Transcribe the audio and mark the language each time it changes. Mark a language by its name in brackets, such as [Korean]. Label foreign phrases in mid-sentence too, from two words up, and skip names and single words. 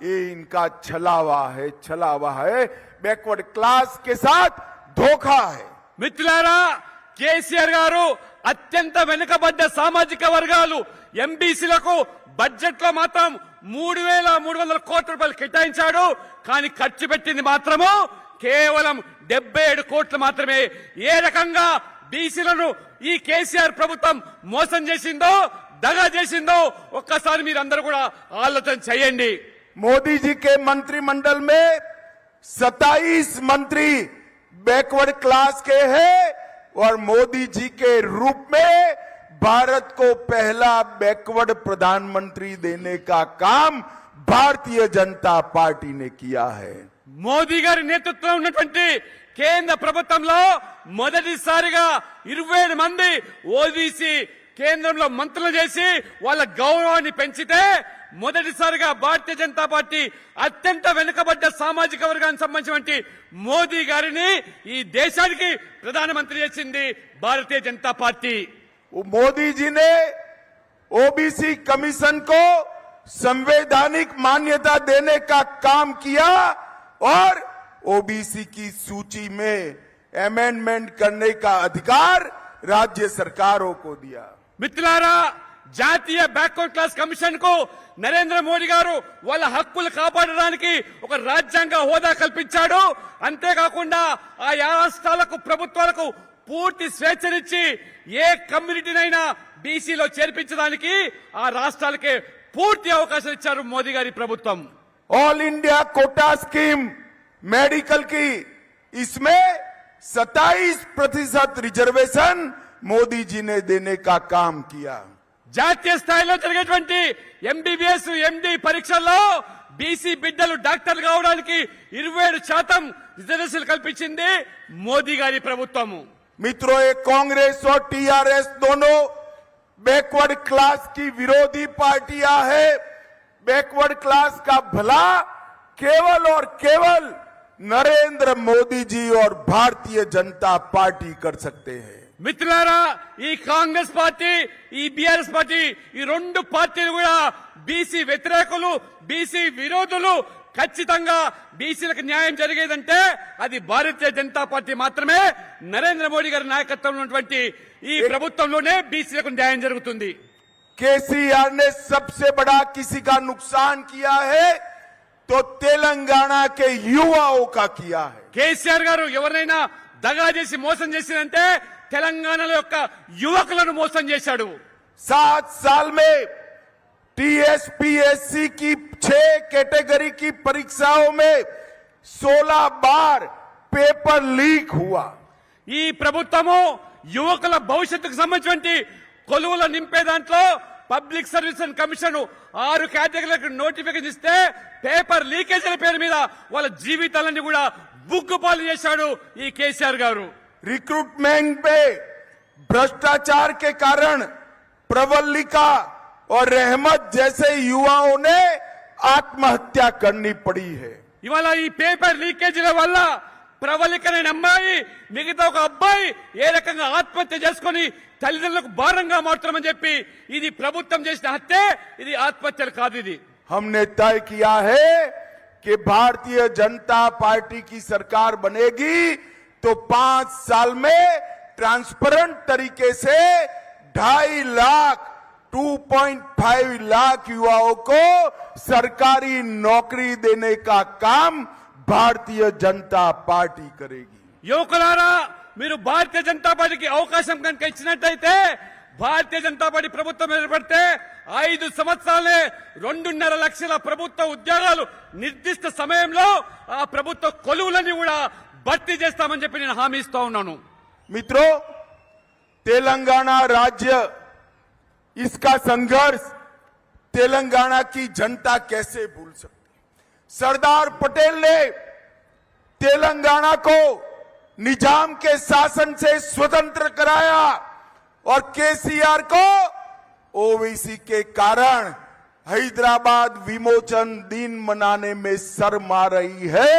[Hindi] ये इनका छलावा है, [English] backward class [Hindi] के साथ धोखा है। [Telugu] మిత్రులారా, కేసీఆర్ గారు అత్యంత వెనుకబడ్డ సామాజిక వర్గాలు ఎంబీసీలకు బడ్జెట్ లో మాత్రం 3,300 కోట్ల రూపాయలు కేటాయించాడు. కానీ ఖర్చు పెట్టింది మాత్రము కేవలం 77 కోట్లు మాత్రమే. ఏ రకంగా బీసీలను ఈ కేసీఆర్ ప్రభుత్వం మోసం చేసిందో, దగా చేసిందో ఒక్కసారి మీరందరూ కూడా ఆలోచన చేయండి. [Hindi] मोदी जी के मंत्रिमंडल में 27 मंत्री [English] backward class [Hindi] के हैं और मोदी जी के रूप में भारत को पहला बैकवर्ड प्रधानमंत्री देने का काम भारतीय जनता पार्टी ने किया है। [Telugu] మోదీ గారి నేతృత్వంలో ఉన్నటువంటి కేంద్ర ప్రభుత్వంలో మొదటిసారిగా 27 మంది ఓబీసీ కేంద్రంలో మంత్రులు చేసి వాళ్ళ గౌరవాన్ని పెంచితే, మొదటిసారిగా భారతీయ జనతా పార్టీ అత్యంత వెనుకబడ్డ సామాజిక వర్గానికి సంబంధించినటువంటి మోదీ గారిని ఈ దేశానికి ప్రధానమంత్రి చేసింది భారతీయ జనతా పార్టీ. [Hindi] मोदी जी ने ओबीसी कमीशन को संवैधानिक मान्यता देने का काम किया और ओबीसी की सूची में अमेंडमेंट करने का अधिकार राज्य सरकारों को दिया। [Telugu] మిత్రులారా, జాతీయ [English] backward class commission [Telugu] కు నరేంద్ర మోడీ గారు వాళ్ళ హక్కులు కాపాడడానికి ఒక రాజ్యాంగ హోదా కల్పించాడు. అంతేకాకుండా ఆయా రాష్ట్రాలకు, ప్రభుత్వాలకు పూర్తి స్వేచ్ఛనిచ్చి ఏ కమ్యూనిటీనైనా బీసీలో చేర్పించడానికి ఆ రాష్ట్రాలకే పూర్తి అవకాశం ఇచ్చారు మోదీ గారి ప్రభుత్వం. [English] All India quota scheme medical [Hindi] की, इसमें 27% रिजर्वेशन मोदी जी ने देने का काम किया। [Telugu] జాతీయ స్థాయిలో జరిగేటువంటి ఎంబీబీఎస్, ఎండి పరీక్షల్లో బీసీ బిడ్డలు డాక్టర్లు కావడానికి 27% రిజర్వేషన్ కల్పించింది మోదీ గారి ప్రభుత్వము. [Hindi] मित्रों, ये कांग्रेस और टीआरएस दोनों [English] backward class [Hindi] की विरोधी पार्टियां हैं। [English] backward class [Hindi] का भला केवल और केवल नरेंद्र मोदी जी और भारतीय जनता पार्टी कर सकते हैं। [Telugu] మిత్రులారా, ఈ కాంగ్రెస్ పార్టీ, ఈ బీఆర్ఎస్ పార్టీ, ఈ రెండు పార్టీలు కూడా బీసీ వ్యతిరేకులు, బీసీ విరోధులు. ఖచ్చితంగా బీసీలకు న్యాయం జరిగేదంటే అది భారతీయ జనతా పార్టీ మాత్రమే. నరేంద్ర మోడీ గారి నాయకత్వంలో ఉన్నటువంటి ఈ ప్రభుత్వంలోనే బీసీలకు న్యాయం జరుగుతుంది. [Hindi] केसीआर ने सबसे बड़ा किसी का नुकसान किया है तो तेलंगाना के युवाओं का किया है। [Telugu] కేసీఆర్ గారు ఎవరైనా దగా చేసి మోసం చేసినంటే తెలంగాణలో యొక్క యువకులను మోసం చేశాడు. [Hindi] 7 साल में टीएसपीएससी की 6 कैटेगरी की परीक्षाओं में 16 बार [English] paper leak [Hindi] हुआ। [Telugu] ఈ ప్రభుత్వము యువకుల భవిష్యత్తుకు సంబంధించి కొలువుల నింపే దాంట్లో [English] public service commission [Telugu] 6 కేటగిరీలకు నోటిఫికేషన్ ఇస్తే [English] paper leakages [Telugu] పేరు మీద వాళ్ళ జీవితాలన్నీ కూడా బుగ్గుపాలు చేశాడు ఈ కేసీఆర్ గారు. [Hindi] रिक्रूटमेंट में भ्रष्टाचार के कारण प्रवल्लिका और रहमत जैसे युवाओं ने आत्महत्या करनी पड़ी है। [Telugu] ఇవాళ ఈ [English] paper leakages [Telugu] వల్ల ప్రవళికనే అమ్మాయి, మిగతా ఒక అబ్బాయి ఏ రకంగా ఆత్మహత్య చేసుకుని తల్లిదండ్రులకు భారంగా మారుతామని చెప్పి ఇది ప్రభుత్వం చేసిన హత్య, ఇది ఆత్మహత్యలు కాదు. ఇది [Hindi] हमने तय किया है कि भारतीय जनता पार्टी की सरकार बनेगी तो 5 साल में ट्रांसपेरेंट तरीके से 2.5 लाख 2.5 लाख युवाओं को सरकारी नौकरी देने का काम भारतीय जनता पार्टी करेगी। [Telugu] యువకులారా, మీరు భారతీయ జనతా పార్టీకి అవకాశం కనుక ఇచ్చినట్టయితే, భారతీయ జనతా పార్టీ ప్రభుత్వం ఏర్పడితే 5 సంవత్సరాలే 2.5 లక్షల ప్రభుత్వ ఉద్యోగాలు నిర్దిష్ట సమయంలో ఆ ప్రభుత్వ కొలువులని కూడా భర్తీ చేస్తామని చెప్పి నేను హామీ ఇస్తా ఉన్నాను. [Hindi] मित्रों, तेलंगाना राज्य, इसका संघर्ष तेलंगाना की जनता कैसे भूल सकती? सरदार पटेल ने तेलंगाना को निजाम के शासन से स्वतंत्र कराया और केसीआर को ओवैसी के कारण हैदराबाद विमोचन दिन मनाने में शर्म आ रही है।